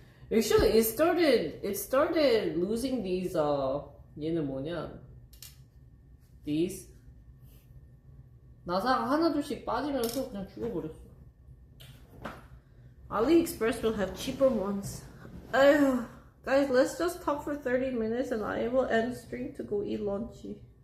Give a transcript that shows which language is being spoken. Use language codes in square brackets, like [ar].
[en] Actually, it started losing these, [ko] 얘는 뭐냐. [en] These. [ko] 나사가 하나둘씩 빠지면서 그냥 죽어버렸어. [en] AliExpress will have cheaper ones. Guys, let's just talk for 30 minutes and I will end stream to go eat lunchy.